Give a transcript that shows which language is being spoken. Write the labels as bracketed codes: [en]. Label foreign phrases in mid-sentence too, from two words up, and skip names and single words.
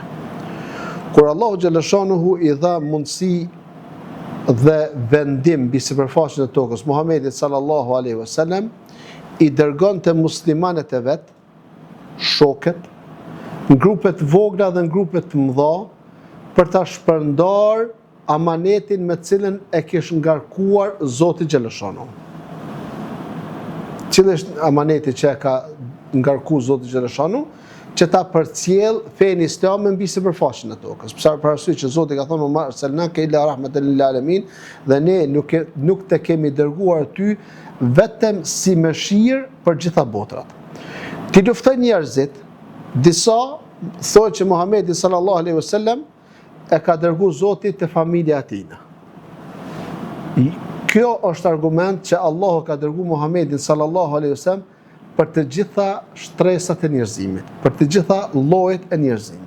[sq] Kur Allahu xhallashanuhu i dha mundësi dhe vendim mbi sipërfaqen e tokës Muhamedit [ar] صلى الله عليه وسلم, [sq] i dërgonte muslimanët e vet, shokët, në grupe të vogla dhe në grupe të mëdha, për ta shpërndar amanetin me cilën e kishte ngarkuar Zoti xhallashanuhu. Cili është amaneti që e ka ngarkuar Zoti xhallashanuhu? Që ta përcjell fenë islame mbi sipërfaqen e tokës. Për arsye që Zoti ka thënë: [ar] "ما أرسلناك إلا رحمة للعالمين", [sq] dhe ne nuk të kemi dërguar ty vetëm si mëshirë për gjitha botrat. Ti luftoj njerëzit, disa thonë që Muhamedi [ar] صلى الله عليه وسلم [sq] e ka dërguar Zoti te familja e tij. Kjo është argument që Allahu ka dërguar Muhamedin [ar] صلى الله عليه وسلم [sq] për të gjitha shtresat e njerëzimit, për të gjitha llojet e njerëzimit.